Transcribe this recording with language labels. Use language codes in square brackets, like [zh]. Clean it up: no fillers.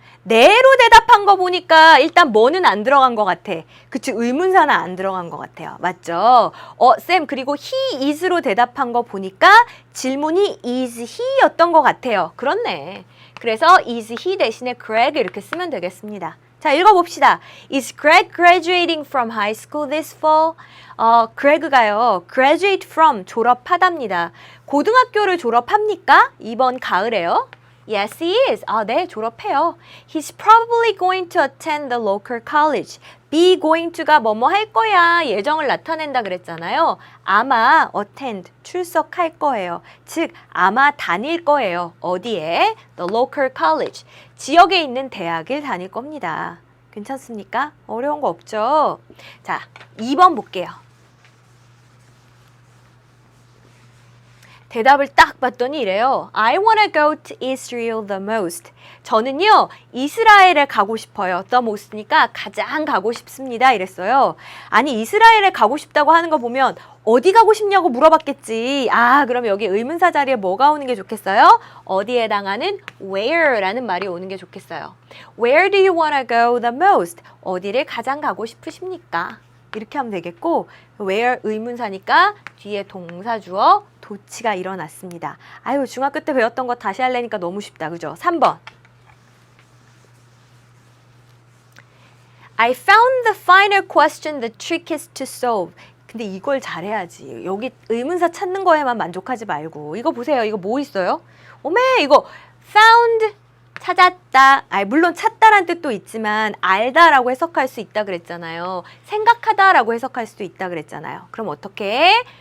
[ko] 네로 대답한 거 보니까 일단 뭐는 안 들어간 것 같아. 그치, 의문사는 안 들어간 것 같아요. 맞죠? 쌤, 그리고 he is로 대답한 거 보니까 질문이 is he였던 것 같아요. 그렇네. 그래서 is he 대신에 Greg 이렇게 쓰면 되겠습니다. 자, 읽어봅시다. [en] Is Greg graduating from high school this fall? [ko] Greg가요. graduate from, 졸업하답니다. 고등학교를 졸업합니까? 이번 가을에요. [en] Yes, he is. [ko] 네, 졸업해요. [en] He's probably going to attend the local college. [ko] be going to가 뭐뭐 할 거야 예정을 나타낸다 그랬잖아요. 아마 attend, 출석할 거예요. 즉, 아마 다닐 거예요. 어디에? [en] The local college. [ko] 지역에 있는 대학을 다닐 겁니다. 괜찮습니까? 어려운 거 없죠? 자, 2번 볼게요. 대답을 딱 봤더니 이래요. [en] I wanna go to Israel the most. [ko] 저는요, 이스라엘에 가고 싶어요. the most니까 가장 가고 싶습니다. 이랬어요. 아니, 이스라엘에 가고 싶다고 하는 거 보면 어디 가고 싶냐고 물어봤겠지. 그럼 여기 의문사 자리에 뭐가 오는 게 좋겠어요? 어디에 해당하는 where라는 말이 오는 게 좋겠어요. [en] Where do you wanna go the most? [ko] 어디를 가장 가고 싶으십니까? 이렇게 하면 되겠고, where 의문사니까 뒤에 동사 주어 도치가 일어났습니다. 중학교 때 배웠던 거 다시 하려니까 너무 쉽다. 그죠? 3번. [en] I found the final question the trickiest to solve. [ko] 근데 이걸 잘해야지. 여기 의문사 찾는 거에만 만족하지 말고. 이거 보세요. 이거 뭐 있어요? 오메, 이거 found, 찾았다. 물론 찾다란 뜻도 있지만 알다라고 해석할 수 있다 그랬잖아요. 생각하다라고 해석할 수도 있다 그랬잖아요. 그럼 어떻게?